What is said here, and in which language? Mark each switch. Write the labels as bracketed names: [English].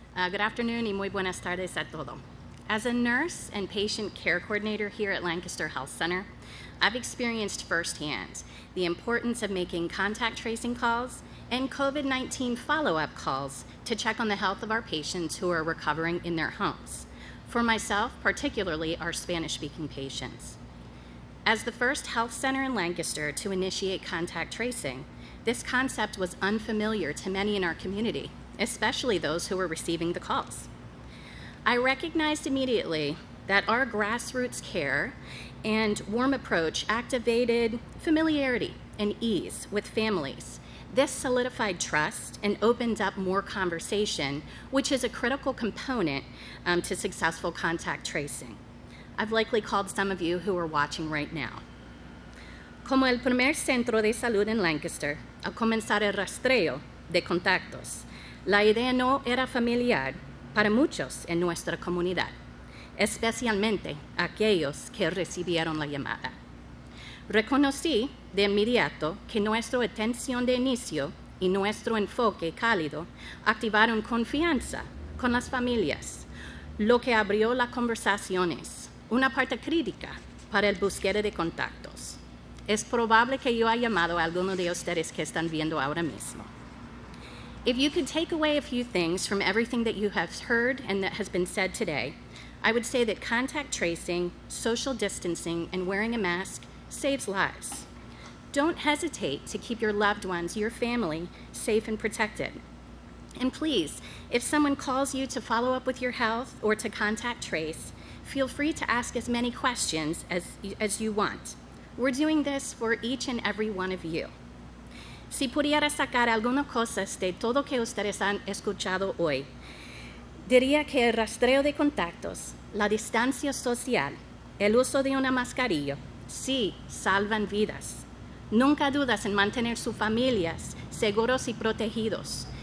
[English] Good afternoon [Spanish] y muy buenas tardes a todos. [English] As a nurse and patient care coordinator here at Lancaster Health Center, I've experienced firsthand the importance of making contact tracing calls and COVID-19 follow-up calls to check on the health of our patients who are recovering in their homes. For myself, particularly our Spanish-speaking patients. As the first health center in Lancaster to initiate contact tracing, this concept was unfamiliar to many in our community, especially those who were receiving the calls. I recognized immediately that our grassroots care and warm approach activated familiarity and ease with families. This solidified trust and opened up more conversation, which is a critical component to successful contact tracing. I've likely called some of you who are watching right now. [Spanish] Como el primer centro de salud en Lancaster, al comenzar el rastreo de contactos, la idea no era familiar para muchos en nuestra comunidad, especialmente aquellos que recibieron la llamada. Reconocí de inmediato que nuestra atención de inicio y nuestro enfoque cálido activaron confianza con las familias, lo que abrió las conversaciones, una parte crítica para el búsqueda de contactos. Es probable que yo haya llamado a alguno de ustedes que están viendo ahora mismo. [English] If you could take away a few things from everything that you have heard and that has been said today, I would say that contact tracing, social distancing, and wearing a mask saves lives. Don't hesitate to keep your loved ones, your family, safe and protected. And please, if someone calls you to follow up with your health or to contact trace, feel free to ask as many questions as you want. We're doing this for each and every one of you. [Spanish] Si pudiera sacar algunas cosas de todo que ustedes han escuchado hoy, diría que el rastreo de contactos, la distancia social, el uso de una mascarilla, sí, salvan vidas. Nunca dudas en mantener sus familias seguros y protegidos.